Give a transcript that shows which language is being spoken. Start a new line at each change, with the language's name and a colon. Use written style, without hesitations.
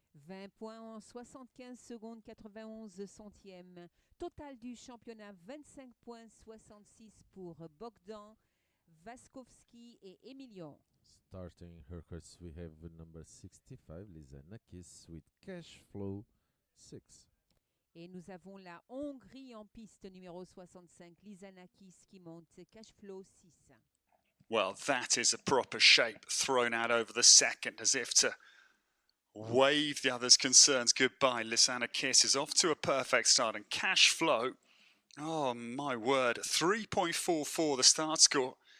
French: 20 points en 75 secondes 91 centièmes. Total du championnat 25.66 pour Bogdan Vaskovsky et Emilio.
English: Starting her course, we have number 65, Lisa Nakis, with cash flow 6.
French: Et nous avons la Hongrie en piste numéro 65, Lisa Nakis qui monte cash flow 6.
English: Well, that is a proper shape thrown out over the second as if to wave the others' concerns goodbye. Lisana Kiss is off to a perfect start, and cash flow, oh my word, 3.44 the start score.